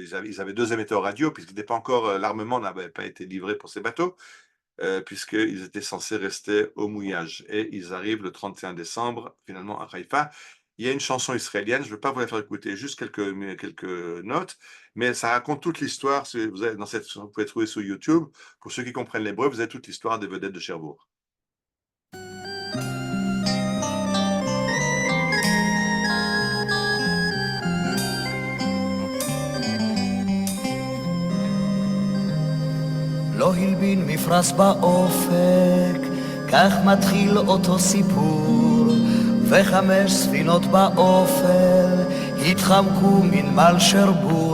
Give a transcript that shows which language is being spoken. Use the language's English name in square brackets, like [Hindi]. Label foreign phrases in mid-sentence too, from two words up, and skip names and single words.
[French] Ils avaient 2 émetteurs radio, puisqu'il n'était pas encore. L'armement n'avait pas été livré pour ces bateaux, puisqu'ils étaient censés rester au mouillage. Et ils arrivent le 31 décembre, finalement, à Haïfa. Il y a une chanson israélienne, je ne vais pas vous la faire écouter, juste quelques notes, mais ça raconte toute l'histoire. Vous pouvez trouver sur YouTube. Pour ceux qui comprennent l'hébreu, vous avez toute l'histoire des vedettes de Cherbourg. [Hebrew] לא הלבין מפרש באופק, כך מתחיל אותו סיפור, ו5 ספינות באופל התחמקו מנמל שרבור.